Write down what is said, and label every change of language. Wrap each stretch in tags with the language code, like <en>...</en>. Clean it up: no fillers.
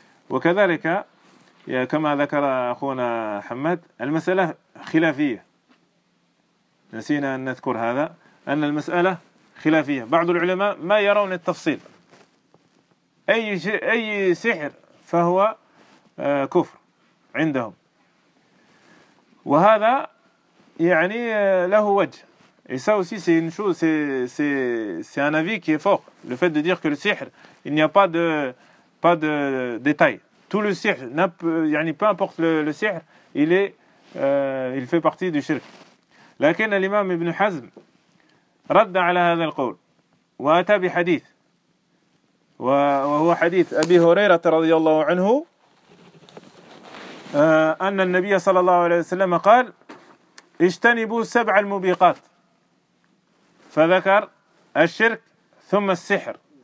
<ar>وكذلك كما ذكر أخونا حمد، المسألة خلافية، نسينا أن نذكر هذا، أن المسألة خلافية. بعض العلماء ما يرون التفصيل، أي سحر فهو كفر عندهم، وهذا يعني له وجه.</ar> <fr>Et ça aussi c'est une chose, c'est un avis qui est fort. Le fait de dire que le sihr, il n'y a pas de détail. Tout le sihr, peu importe le sihr, il fait partie du shirk.</fr> <ar>لكن الإمام ابن حزم رد على هذا القول وأتى بحديث وهو حديث أبي هريرة رضي الله عنه أن النبي صلى الله عليه وسلم قال اجتنبوا سبع الموبقات، فذكر الشرك ثم السحر،</ar>